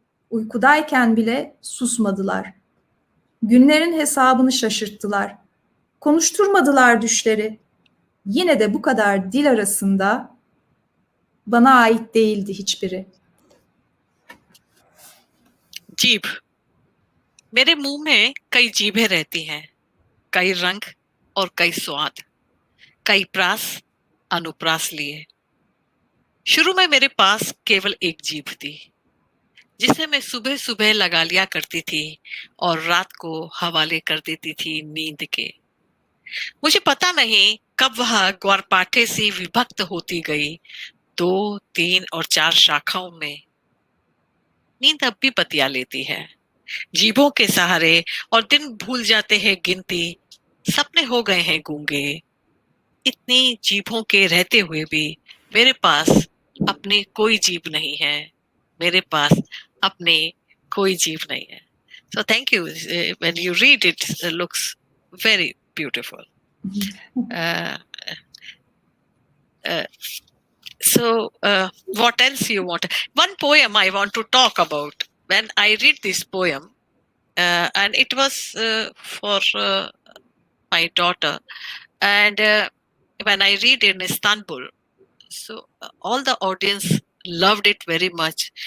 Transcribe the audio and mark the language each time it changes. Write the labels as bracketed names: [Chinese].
[Turkish] Uykudayken bile susmadılar. Günlerin hesabını şaşırttılar. Konuşturmadılar düşleri. Yine de bu kadar dil arasında bana ait değildi hiçbiri. [Hindi] जीभ। मेरे मुंह में कई जीभें रहती हैं, कई रंग और कई स्वाद, कई प्रास अनुप्रास लिए। शुरू में मेरे पास केवल एक जीभ थी, जिसे मैं सुबह सुबह लगा लिया करती थी और रात को हवाले कर देती थी नींद के। मुझे पता नहीं कब वह ग्वारपाठे सी विभक्त होती गई, 2, 3 और 4 शाखाओं में। नींद अब भी बतिया लेती है जीभों के सहारे, और दिन भूल जाते हैं गिनती, सपने हो गए हैं गूंगे। इतनी जीभों के रहते हुए भी मेरे पास अपनी कोई जीभ नहीं है, मेरे पास अपने कोई जीभ नहीं है। [English] So thank you. When you read it, it looks very beautiful. What else you want? One poem I want to talk about. When I read this poem, and it was for my daughter, and when I read in Istanbul, so all the audience loved it very much.